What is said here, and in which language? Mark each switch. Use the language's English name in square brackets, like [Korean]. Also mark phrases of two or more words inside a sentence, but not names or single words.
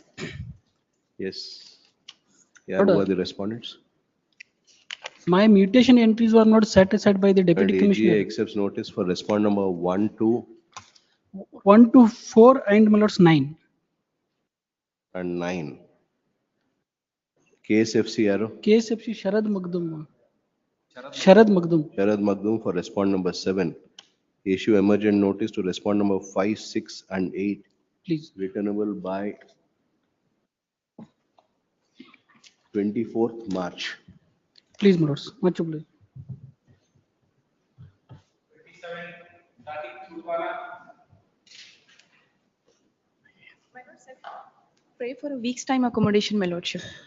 [English] Yes. Yeah, who are the respondents? My mutation entries were not set aside by the deputy And commissioner. AGA accepts notice for respond number 1, 2, 1 to 4 and, my lords, 9. and 9. KSFC arrow. KSFC Sharad Magdum. Sharad Magdum. Sharad Magdum for respond number 7. Issue emergent notice to respond number 5, 6, and 8. Please. Returnable by 24th March. Please, my lords. Much obliged. Pray for a week's time accommodation, my lordship.